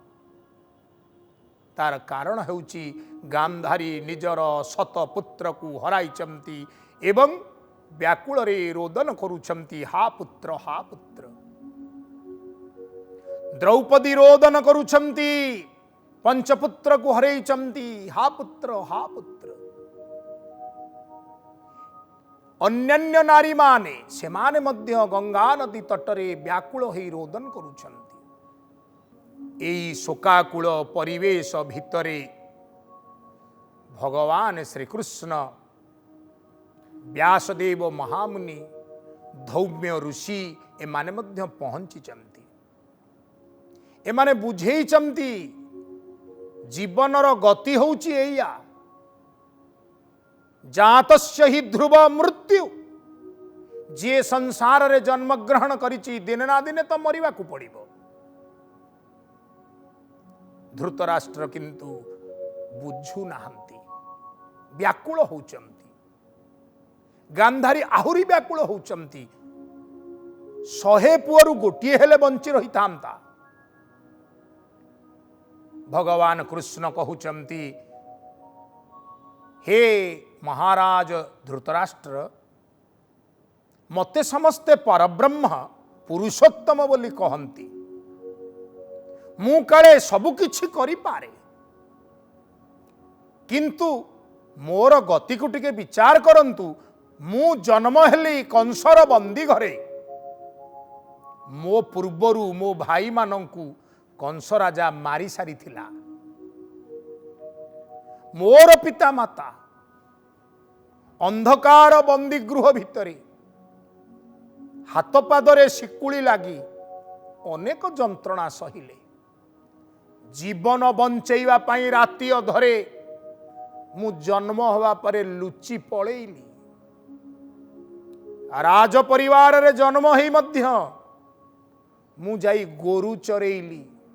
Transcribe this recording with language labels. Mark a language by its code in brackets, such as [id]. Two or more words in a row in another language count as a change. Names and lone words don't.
[or] ତାର କାରଣ ହେଉଛି ଗାନ୍ଧାରୀ ନିଜର ଶତପୁତ୍ରକୁ ହରାଇଛନ୍ତି ଏବଂ ବ୍ୟାକୁଳରେ ରୋଦନ କରୁଛନ୍ତି ହା ପୁତ୍ର ହା ପୁତ୍ର। ଦ୍ରୌପଦୀ ରୋଦନ କରୁଛନ୍ତି ପଞ୍ଚପୁତ୍ରକୁ ହରାଇଛନ୍ତି ହା ପୁତ୍ର ହା ପୁତ୍ର। ଅନ୍ୟାନ୍ୟ ନାରୀମାନେ ସେମାନେ ମଧ୍ୟ ଗଙ୍ଗା ନଦୀ ତଟରେ ବ୍ୟାକୁଳ ହୋଇ ରୋଦନ କରୁଛନ୍ତି। ଏହି ଶୋକାକୁଳ ପରିବେଶ ଭିତରେ ଭଗବାନ ଶ୍ରୀକୃଷ୍ଣ ବ୍ୟାସଦେବ ମହାମୁନି ଧୌମ୍ୟ ଋଷି ଏମାନେ ମଧ୍ୟ ପହଞ୍ଚିଛନ୍ତି। ଏମାନେ ବୁଝେଇଛନ୍ତି ଜୀବନର ଗତି ହେଉଛି ଏୟା [sa] जातस्य हि ध्रुव मृत्यु [or] ଯେ ସଂସାରରେ ଜନ୍ମ ଗ୍ରହଣ କରିଛି ଦିନେ ନା ଦିନେ ତ ମରିବାକୁ ପଡ଼ିବ। ଧୃତରାଷ୍ଟ୍ର କିନ୍ତୁ ବୁଝୁ ନାହାନ୍ତି ବ୍ୟାକୁଳ ହେଉଛନ୍ତି। ଗାନ୍ଧାରୀ ଆହୁରି ବ୍ୟାକୁଳ ହେଉଛନ୍ତି। 100 ପୁଅରୁ ଗୋଟିଏ ହେଲେ ବଞ୍ଚି ରହିଥାନ୍ତା। ଭଗବାନ କୃଷ୍ଣ କହୁଛନ୍ତି ହେ ମହାରାଜ ଧୃତରାଷ୍ଟ୍ର ମତେ ସମସ୍ତେ ପରବ୍ରହ୍ମ ପୁରୁଷୋତ୍ତମ ବୋଲି କହନ୍ତି। ମୁଁ କାଳେ ସବୁ କିଛି କରି ପାରେ କିନ୍ତୁ ମୋର ଗତିକୁ ଟିକେ ବିଚାର କରନ୍ତୁ ମୁଁ ଜନ୍ମ ହେଲି କଂସର ବନ୍ଦୀ ଘରେ ମୋ ପୂର୍ବରୁ ମୋ ଭାଇମାନଙ୍କୁ କଂସ ରାଜା ମାରି ସାରିଥିଲା। ମୋର ପିତା ମାତା ଅନ୍ଧକାର ବନ୍ଦୀ ଗୃହ ଭିତରେ ହାତ ପାଦରେ ଶିକୁଳି ଲାଗି ଅନେକ ଯନ୍ତ୍ରଣା ସହିଲେ। ଜୀବନ ବଞ୍ଚେଇବା ପାଇଁ ରାତି ଅଧରେ ମୁଁ ଜନ୍ମ ହେବା ପରେ ଲୁଚି ପଳେଇଲି। ରାଜ ପରିବାରରେ ଜନ୍ମ ହୋଇ ମଧ୍ୟ ମୁଁ ଯାଇ ଗୋରୁ ଚରେଇଲି।